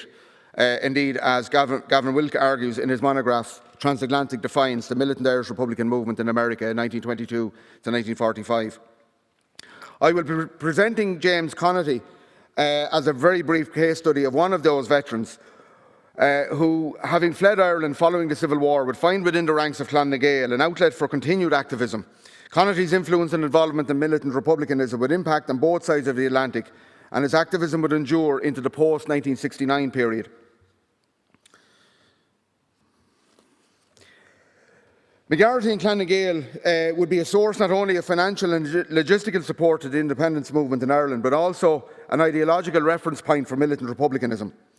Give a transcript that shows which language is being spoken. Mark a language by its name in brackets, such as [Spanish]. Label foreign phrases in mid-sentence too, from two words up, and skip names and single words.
[English] Indeed, as Gavin Wilke argues in his monograph, Transatlantic Defiance, the Militant Irish Republican Movement in America, 1922 to 1945. I will be presenting James Connaughty as a very brief case study of one of those veterans who, having fled Ireland following the Civil War, would find within the ranks of Clan na Gael an outlet for continued activism. Connaughty's influence and involvement in militant republicanism would impact on both sides of the Atlantic, and his activism would endure into the post-1969 period. McGarty and Clan na Gael would be a source not only of financial and logistical support to the independence movement in Ireland, but also an ideological reference point for militant republicanism.